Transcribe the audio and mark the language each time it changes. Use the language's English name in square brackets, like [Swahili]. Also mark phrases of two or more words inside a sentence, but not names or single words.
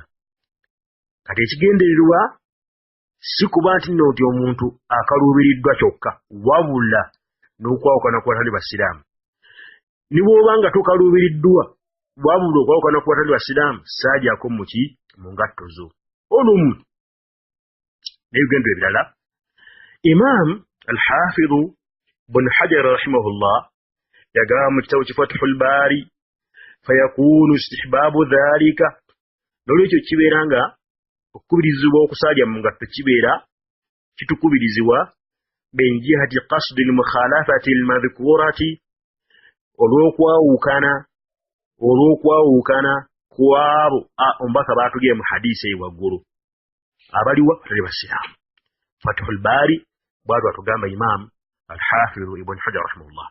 [Ganda] Kati ekigendererwa si kuba nti nno nti omuntu akaluubiriddwa kyokka wabula n'okwawukana ku batali basiraamu. Ni bw'oba nga tokaluubiriddwa wabula okwawukana ku batali basiraamu saajako muki mu ngatto zo olumu n'ebigendero ebirala. Imam al-Hafidh Ibn Hajar rahimahullah yagamba mu kitabu Fathul Bari [Arabic] فيكون استحباب ذلك, [Ganda] n'olwekyo kibeera nga okukubirizibwa okusalira mu ngatto kibeera kitukubirizibwa [Arabic] من جهة قصد المخالفة المذكورة, [Ganda] olw'okwawukana kwabo omubaka baatugire mu hadisi eyo waggulu abaliwa batali basiraamu. Fathul Bari bwatyo atugamba Imam al-Hafidh Ibn Hajar rahimahullah.